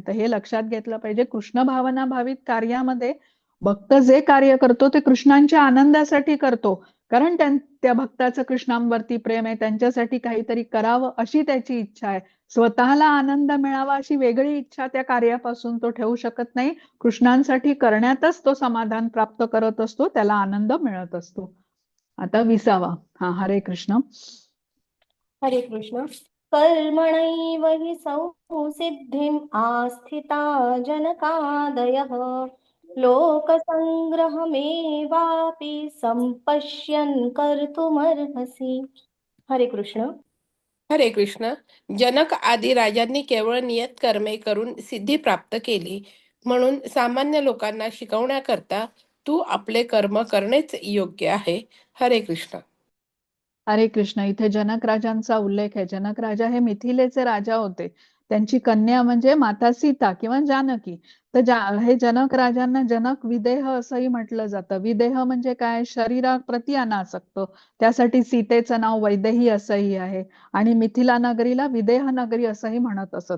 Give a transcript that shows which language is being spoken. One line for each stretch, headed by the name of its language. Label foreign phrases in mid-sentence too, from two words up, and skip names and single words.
Marathi: तर हे लक्षात घेतलं पाहिजे. कृष्ण भावना भावित कार्यामध्ये भक्त जे कार्य करतो ते कृष्णांच्या आनंदासाठी करतो, कारण त्या भक्ताचं कृष्णांवरती प्रेम आहे, त्यांच्यासाठी काहीतरी करावं अशी त्याची इच्छा आहे. स्वतःला आनंद मिळावा अशी वेगळी इच्छा त्या कार्यापासून तो ठेवू शकत नाही. कृष्णांसाठी करण्यातच तो समाधान प्राप्त करत असतो, त्याला आनंद मिळत असतो. आता 20वा. हरे कृष्ण. हरे कृष्ण.
Sanskrit: कर्मणैव हि संसिद्धिम् आस्थिता जनकादयः लोकसंग्रहमेवापि सम्पश्यन् कर्तुमर्हसि.
Marathi: हरे कृष्ण. हरे कृष्ण. जनक आदी राजांनी केवळ नियत कर्मे करून सिद्धी प्राप्त केली, म्हणून सामान्य लोकांना शिकवण्याकरता तू आपले कर्म करणेच योग्य आहे. हरे कृष्ण. हरे कृष्ण. इथे जनक राजांचा उल्लेख आहे. जनक राजा हे मिथिलेचे राजा होते. त्यांची कन्या म्हणजे माता सीता किंवा जानकी. तर हे जनक राजांना जनक विदेह असंही म्हटलं जातं. विदेह म्हणजे काय? शरीराप्रती अनासक्त. त्यासाठी सीतेचं नाव वैदेही असंही आहे. आणि मिथिला नगरीला विदेह नगरी असंही म्हणत असत.